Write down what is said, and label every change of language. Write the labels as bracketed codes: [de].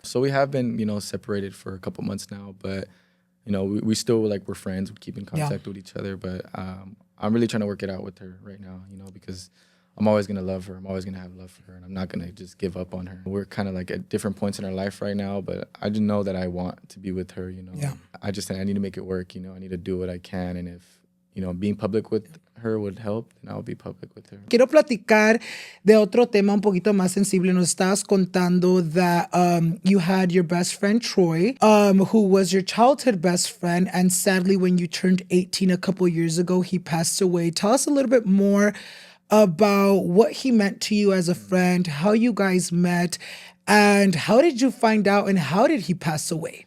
[en] So we have been, separated for a couple months now, but we still we're friends. We keep in contact with each other, but I'm really trying to work it out with her right now, because I'm always gonna love her. I'm always gonna have love for her, and I'm not gonna just give up on her. We're kind of like at different points in our life right now, but I just know that I want to be with her. I just think I need to make it work. I need to do what I can, and if being public with her would help, then I'll be public with her. [es] Quiero platicar de otro tema un poquito más sensible. Nos estabas contando [en] that you had your best friend, Troy, who was your childhood best friend. And sadly, when you turned 18 a couple years ago, he passed away. Tell us a little bit more about what he meant to you as a friend, how you guys met, and how did you find out, and how did he pass away?